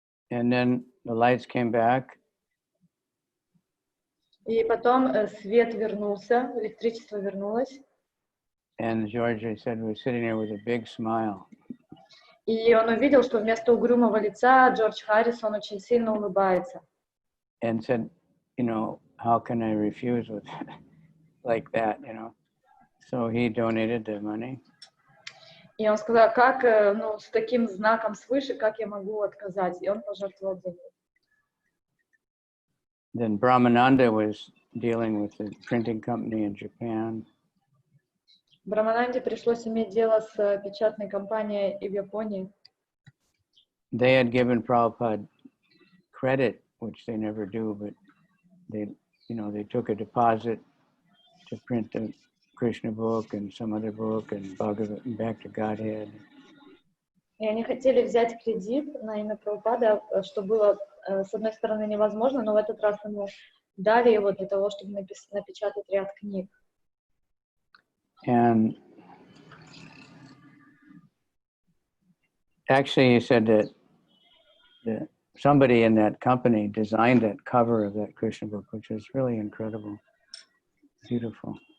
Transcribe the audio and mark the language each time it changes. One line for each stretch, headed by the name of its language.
English: And then the lights came back.
Russian: И потом свет вернулся, электричество вернулось.
English: And George said was sitting there with a big smile.
Russian: И он увидел, что вместо угрюмого лица Джордж Харрисон очень сильно улыбается.
English: And said, how can I refuse with like that, So he donated the money.
Russian: И он сказал, как, с таким знаком свыше, как я могу отказать? И он пожертвовал деньги.
English: Then Brahmananda was dealing with the printing company in Japan.
Russian: Брамананде пришлось иметь дело с печатной компанией и в Японии.
English: They had given Prabhupada credit, which they never do, but they took a deposit to print the Krishna Book and some other book and Bhagavad and back to Godhead.
Russian: И они хотели взять кредит на имя Прабхупады, что было, с одной стороны, невозможно, но в этот раз ему дали его для того, чтобы напечатать ряд книг.
English: And actually, he said that somebody in that company designed that cover of that Krishna book, which was really incredible, beautiful.